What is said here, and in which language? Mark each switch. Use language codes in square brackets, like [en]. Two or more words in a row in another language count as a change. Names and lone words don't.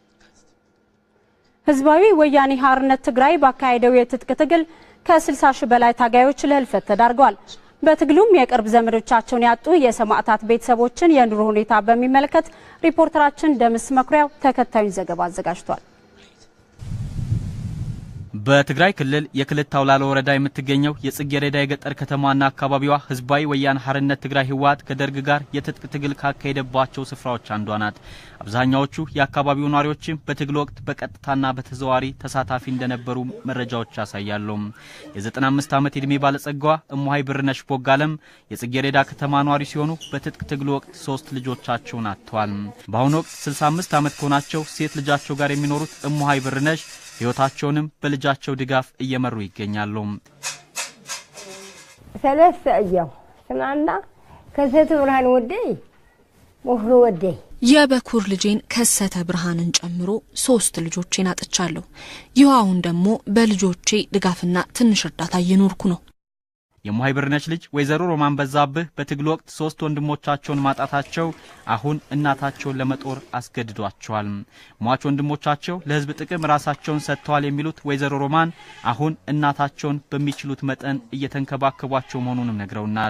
[am] ህዝባዊ ወያኔ ሓርነት ትግራይ ባካሄደው የትጥቅ ትግል ከ60 ሺህ በላይ ታጋዮች ለህልፈት ተዳርገዋል። በትግሉም የቅርብ ዘመዶቻቸውን ያጡ የሰማዕታት ቤተሰቦችን የኑሮ ሁኔታ በሚመለከት ሪፖርተራችን ደምስ መኩሪያው ተከታዩን ዘገባ አዘጋጅቷል። በትግራይ ክልል የክልት አውላላ ወረዳ የምትገኘው የጽጌረዳ የገጠር ከተማና አካባቢዋ ህዝባዊ ወያነ ሓርነት ትግራይ ህወሓት ከደርግ ጋር የትጥቅ ትግል ካካሄደባቸው ስፍራዎች አንዷ ናት። አብዛኛዎቹ የአካባቢው ነዋሪዎችም በትግል ወቅት በቀጥታና በተዘዋዋሪ ተሳታፊ እንደነበሩ መረጃዎች ያሳያሉ። የ95 ዓመት ዕድሜ ባለጸጋዋ እሙሃይ ብርነሽ ቦጋለም የጽጌረዳ ከተማ ነዋሪ ሲሆኑ በትጥቅ ትግል ወቅት 3 ልጆቻቸውን አጥተዋል። በአሁኑ ወቅት 65 ዓመት ከሆናቸው ሴት ልጃቸው ጋር የሚኖሩት እሙሃይ ብርነሽ ህይወታቸውንም በልጃቸው ድጋፍ እየመሩ ይገኛሉ። [ti] ሰለስተ እያው ስማና ከሰተ ብርሃን ወደይ ወፍሮ ወደይ [am] የበኩር ልጄን ከሰተ ብርሃንን ጨምሮ 3 ልጆቼን አጥቻለሁ። ይዋውን ደግሞ በልጆቼ ድጋፍና ትንሽ እርዳታ እየኖርኩ ነው። የሙሃይ ብርነሽ ልጅ ወይዘሮ ሮማን በዛብህ በትግል ወቅት 3 ወንድሞቻቸውን ማጣታቸው አሁን እናታቸውን ለመጦር አስገድዷቸዋል። ሟች ወንድሞቻቸው ለህዝብ ጥቅም ራሳቸውን ሰጥተዋል የሚሉት ወይዘሮ ሮማን አሁን እናታቸውን በሚችሉት መጠን እየተንከባከቧቸው መሆኑንም ነግረውናል።